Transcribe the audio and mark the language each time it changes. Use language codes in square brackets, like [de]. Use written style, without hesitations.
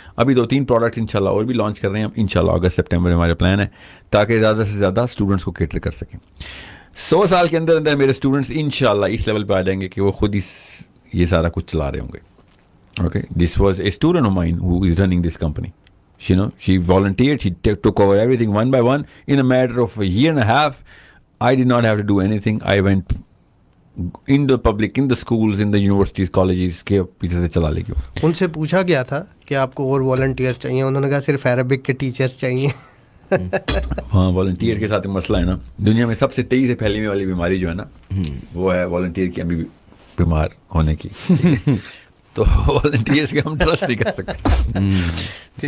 [ur] ابھی 2-3 پروڈکٹ انشاءاللہ اور بھی لانچ کر رہے ہیں ہم, انشاءاللہ اگست سپٹمبر ہمارے پلان ہے, تاکہ زیادہ سے زیادہ اسٹوڈنٹس کو کیٹر کر سکیں. 100 سال کے اندر میرے اسٹوڈنٹس انشاءاللہ اس لیول پہ آ جائیں گے کہ وہ خود ہی یہ سارا کچھ چلا رہے ہوں گے. [en] Okay, this was a student of mine who is running this company. She volunteered, she took over everything one by one in a matter of a year and a half. I did not have to do anything. I went in the public, in the schools, in the universities, colleges [ur] کے پیچھے سے چلا لے گیا. ان سے پوچھا گیا تھا کہ آپ کو اور والنٹیئر چاہیے, انہوں نے کہا صرف عربک کے ٹیچرز چاہیے. ہاں, والنٹیئر کے ساتھ مسئلہ ہے نا, دنیا میں سب سے تیزی سے پھیلنے والی بیماری جو ہے نا, وہ ہے والنٹیئر کی ابھی بیمار ہونے کی. تو والنٹیئرس کے ہم ٹرسٹ نہیں کر سکتے.